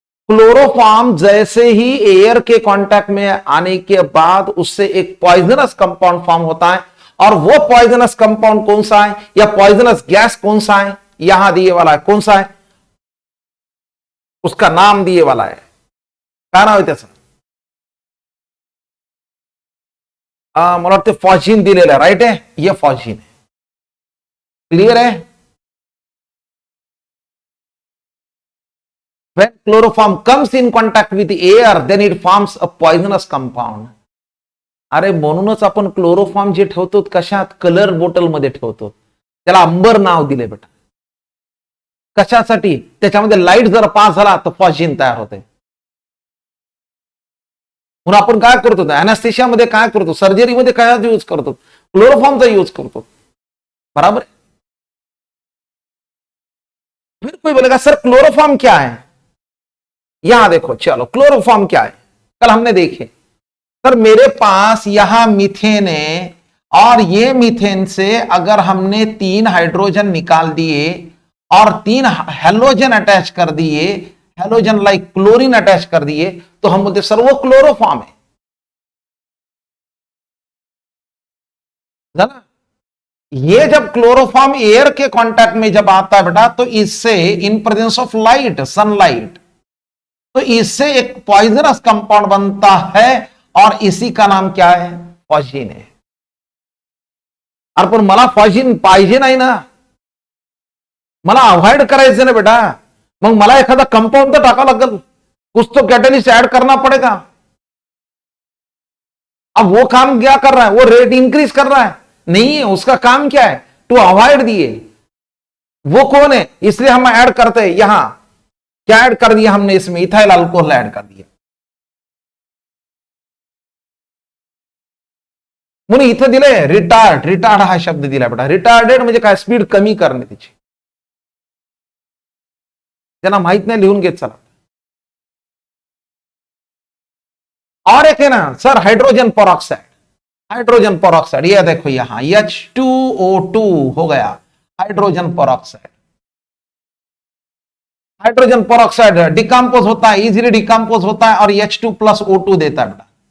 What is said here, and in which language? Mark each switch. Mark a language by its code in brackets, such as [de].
[hi] Chloroform जैसे ही air के contact में आने के बाद उससे एक पॉइजनस कंपाउंड फॉर्म होता है, और वो पॉइजनस कंपाउंड कौन सा है या पॉइजनस गैस कौन सा है, यहां दिए वाला है, कौन सा है, उसका नाम दिए वाला है, [mr] काय नाव आहे त्याचं, मला वाटतं फॉजिन दिलेलं आहे, [hi] राइट है, ये फॉजिन है, क्लियर है। [en] When chloroform comes in contact with air, then it forms a poisonous compound. [mr] अरे म्हणूनच आपण क्लोरोफॉर्म जे ठेवतो कशात, कलर बोटल मध्ये ठेवतो, त्याला अंबर नाव दिले बेटा, कशासाठी, त्याच्यामध्ये लाईट जर पास झाला तर फॉजिन तयार होते। म्हणून आपण काय करतो, अॅनेस्थेशिया मध्ये काय करतो, सर्जरीमध्ये काय यूज करतो, क्लोरोफॉर्मचा यूज करतो, बराबर। [hi] फिर कोई बोलेगा सर क्लोरोफॉर्म क्या है, यहां देखो, चलो क्लोरोफॉर्म क्या है, कल हमने देखे, सर मेरे पास यहां मीथेन है, और ये मीथेन से अगर हमने 3 हाइड्रोजन निकाल दिए और 3 हेलोजन अटैच कर दिए, हेलोजन लाइक क्लोरीन अटैच कर दिए, तो हम बोलते सर वो क्लोरोफॉर्म है, ना। ये जब क्लोरोफॉर्म एयर के कांटेक्ट में जब आता है बेटा, तो इससे [en] in presence of light, [hi] sunlight, तो इससे एक पॉइजनस कंपाउंड बनता है, और इसी का नाम क्या है, फॉजिन है। [mr] अरे पण मला फॉजिन पाहिजे नाही ना, मला अवॉइड करायचं ना बेटा, मग मला एखादा कंपाउंड तर टाकावं लागेल, [hi] कुछ तो कैटलिस्ट ऐड करना पड़ेगा। अब वो काम क्या कर रहा है, वो रेट इंक्रीज कर रहा है, नहीं है, उसका काम क्या है, टू अवॉइड दिए, वो कौन है, इसलिए हम ऐड करते हैं, यहां क्या ऐड कर दिया हमने, इसमें इथाइल अल्कोहल ऐड कर दिया। [mr] म्हणून इथं दिलंय रिटार्ड, रिटार्ड हा शब्द दिला बेटा, रिटार्डेड म्हणजे काय, स्पीड कमी करणे त्याची, त्यांना माहित नाही, लिहून घेत चला। [hi] और एक है ना sir hydrogen peroxide, hydrogen peroxide, ये देखो यहां H2O2 हो गया hydrogen peroxide. Hydrogen peroxide decompose होता है, इजीली डिकम्पोज होता है, और H2+O2 देता है बेटा।